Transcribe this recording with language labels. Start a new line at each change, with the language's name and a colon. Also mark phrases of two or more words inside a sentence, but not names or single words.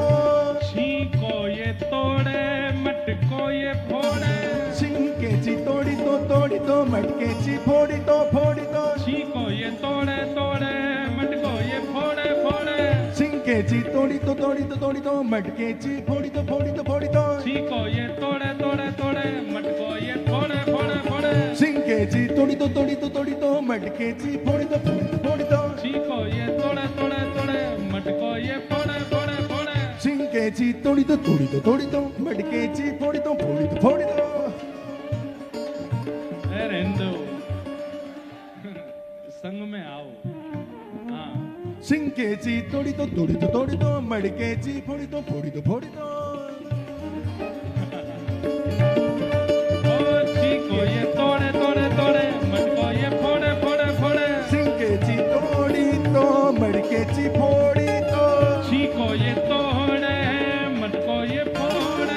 Hindi: छीको ये तोड़े, मटको ये फोड़े।
Marathi: शिंकेची तोडी तो मडकेची फोडी तो
Hindi: छीको ये तोड़े, तोड़े, मटको ये फोड़े, फोड़े।
Marathi: शिंकेची तोडी तो मडकेची फोडी तो
Hindi: छीको ये तोड़े, तोड़े, तोड़े, मटको ये फोड़े, फोड़े, फोड़े।
Marathi: शिंकेची तोडी तो मडकेची फोडी तो
Hindi: छीको ये तोड़े, तोड़े, तोड़े, मटको ये फोड़े, फोड़े, फोड़े।
Marathi: शिंकेची तोडी तो मडकेची फोडी तो
Hindi: ए रेंदो, संग में आओ। हाँ,
Marathi: शिंकेची तोडी तो मडकेची फोडी तो
Hindi: ओ छीको ये तोड़े, तोड़े, तोड़े, मटको ये फोड़े, फोड़े, फोड़े।
Marathi: शिंकेची तोडी तो मडकेची फोडी तो
Hindi: छीको ये तोड़े, मटको ये फोड़े।